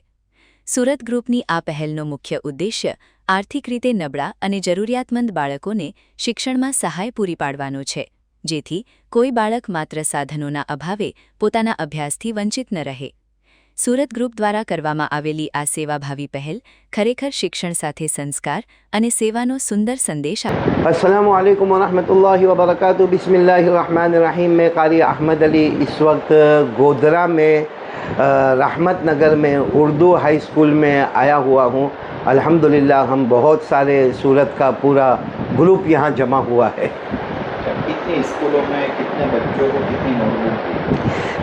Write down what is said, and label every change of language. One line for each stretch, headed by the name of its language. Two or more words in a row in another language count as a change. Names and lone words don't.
Gujarati: સુરત ગ્રુપની આ પહેલનો મુખ્ય ઉદ્દેશ્ય આર્થિક રીતે નબળા અને જરૂરિયાતમંદ બાળકોને શિક્ષણમાં સહાય પૂરી પાડવાનો છે, જેથી કોઈ બાળક માત્ર સાધનોના અભાવે પોતાના અભ્યાસથી વંચિત ન રહે। સુરત ગ્રુપ દ્વારા કરવામાં આવેલી આ સેવાભાવી પહેલ ખરેખર શિક્ષણ સાથે સંસ્કાર અને સેવાનો સુંદર સંદેશ આપે છે।
Arabic: السلام عليكم ورحمة الله وبركاته۔ بسم الله الرحمن الرحيم.
Hindi: मैं कारी अहमद अली इस वक्त गोधरा में रहमत नगर में उर्दू हाई स्कूल में आया हुआ हूँ। अल्हम्दुलिल्लाह हम बहुत सारे सूरत का पूरा ग्रुप यहाँ जमा हुआ है। कितनी स्कूलों में कितने बच्चों को कितनी नोटबुक?